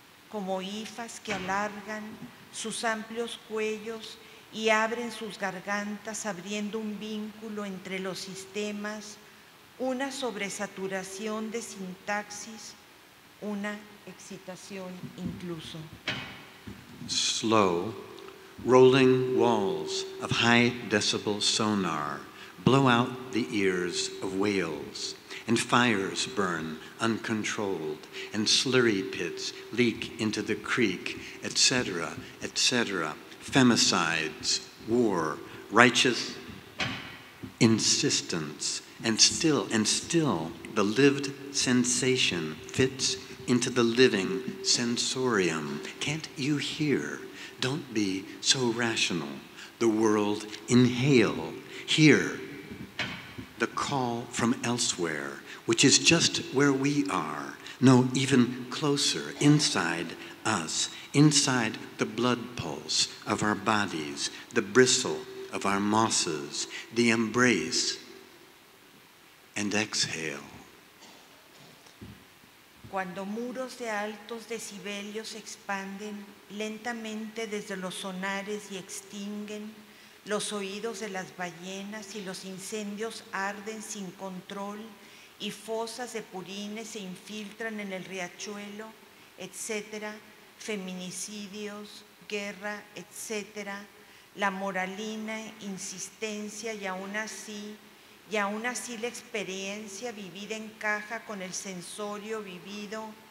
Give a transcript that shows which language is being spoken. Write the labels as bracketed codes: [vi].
[es] como hifas que alargan sus amplios cuellos y abren sus gargantas, abriendo un vínculo entre los sistemas, una sobresaturación de sintaxis, una excitación incluso. [en] Slow, rolling walls of high decibel sonar blow out the ears of whales, and fires burn uncontrolled, and slurry pits leak into the creek, etc., etc., femicides, war, righteous insistence, and still the lived sensation fits into the living sensorium. Can't you hear? Don't be so rational. The world, inhale, hear the call from elsewhere, which is just where we are. No, even closer, inside us, inside the blood pulse of our bodies, the bristle of our mosses, the embrace, and exhale. [es] Cuando muros de altos decibelios se expanden lentamente desde los sonares y extinguen los oídos de las ballenas, y los incendios arden sin control y fosas de purines se infiltran en el riachuelo, etcétera, feminicidios, guerra, etcétera, la moralina, insistencia y aún así la experiencia vivida encaja con el sensorio vivido.